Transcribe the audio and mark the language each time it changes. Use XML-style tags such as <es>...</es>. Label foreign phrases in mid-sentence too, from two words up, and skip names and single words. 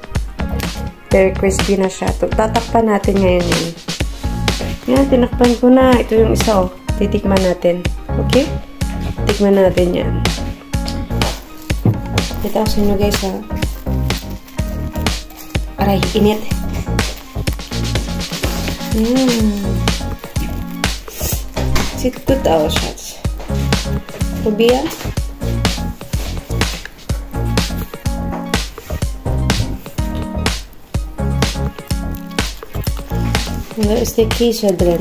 <en>Very crispy</en> <tl>na siya. Tatakpan natin ngayon yun. Yan, tinakpan ko na. Ito yung isa, oh. Titikman natin. Okay? Tikman natin yan. Ito sa inyo guys, ha. Aray, init.</tl> <de>Sieht gut aus, Schatz. Probieren. Da ist der Käse drin.</de>